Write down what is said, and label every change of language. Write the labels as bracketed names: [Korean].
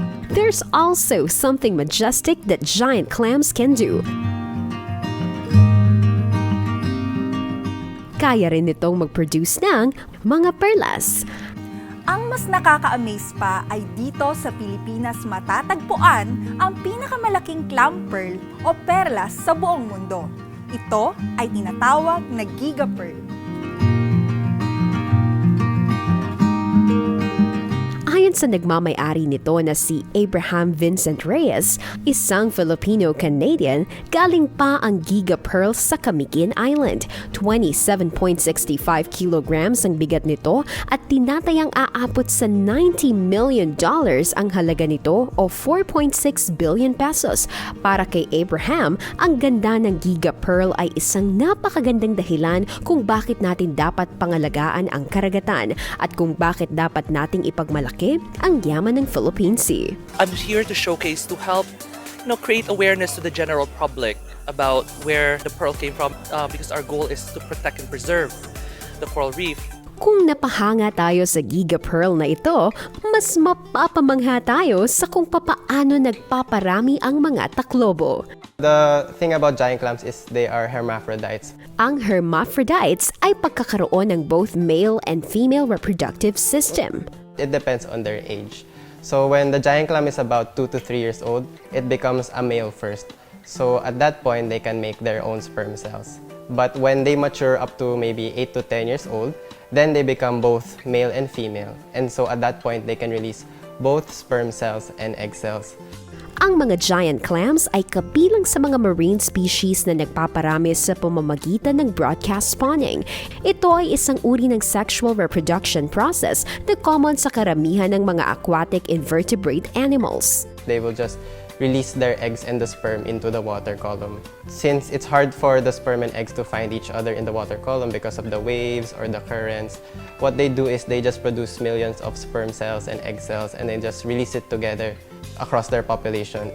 [English] There's also something majestic that giant clams can do. [Filipino] Kaya rin nitong mag-produce ng mga perlas. Ang mas nakaka-amaze pa ay dito sa Pilipinas matatagpuan ang pinakamalaking clam pearl o perlas sa buong mundo. Ito ay tinatawag na giga pearl. Ayon sa nagmamay-ari nito na si Abraham Vincent Reyes, isang Filipino-Canadian, galing pa ang Giga Pearl sa Camiguin Island. 27.65 kilograms ang bigat nito at tinatayang aabot sa $90 million ang halaga nito o 4.6 billion pesos. Para kay Abraham, ang ganda ng Giga Pearl ay isang napakagandang dahilan kung bakit natin dapat pangalagaan ang karagatan at kung bakit dapat nating ipagmalaki ang yaman ng Philippine Sea. [English] I'm here to showcase to help create awareness to the general public about where the pearl came from, because our goal is to protect and preserve the coral reef. [Filipino] Kung napahanga tayo sa Giga Pearl na ito, mas mapapamangha tayo sa kung papaano nagpaparami ang mga taklobo. [English] The thing about giant clams is they are hermaphrodites. [Filipino] Ang hermaphrodites ay pagkakaroon ng [English] both male and female reproductive system. It depends on their age. So when the giant clam is about 2 to 3 years old, it becomes a male first. So at that point, they can make their own sperm cells. But when they mature up to maybe 8 to 10 years old, then they become both male and female. And so at that point, they can release both sperm cells and egg cells. [Filipino] Ang mga giant clams ay kabilang sa mga marine species na nagpaparami sa pamamagitan ng broadcast spawning. Ito ay isang uri ng [English] sexual reproduction process [Filipino] na common sa karamihan ng mga [English] aquatic invertebrate animals. They will just release their eggs and the sperm into the water column. Since it's hard for the sperm and eggs to find each other in the water column because of the waves or the currents, what they do is they just produce millions of sperm cells and egg cells and they just release it together across their population.